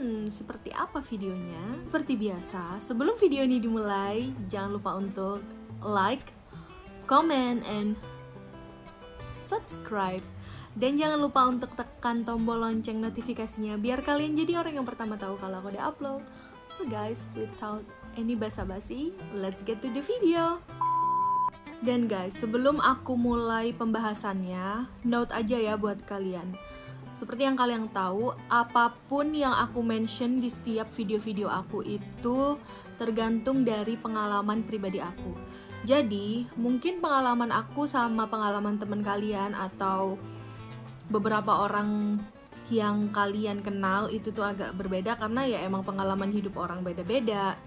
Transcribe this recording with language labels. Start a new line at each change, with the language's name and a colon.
Indonesian: Seperti apa videonya? Seperti biasa, sebelum video ini dimulai, jangan lupa untuk
English: like, comment, and subscribe.
Indonesian: Dan jangan lupa untuk tekan tombol lonceng notifikasinya biar kalian jadi orang yang pertama tahu kalau aku udah upload.
English: So guys, without any basa-basi, let's get to the video.
Indonesian: Dan guys, sebelum aku mulai pembahasannya, note aja ya buat kalian. Seperti yang kalian tahu, apapun yang aku mention di setiap video-video aku itu tergantung dari pengalaman pribadi aku. Jadi, mungkin pengalaman aku sama pengalaman teman kalian atau beberapa orang yang kalian kenal itu tuh agak berbeda, karena ya emang pengalaman hidup orang beda-beda.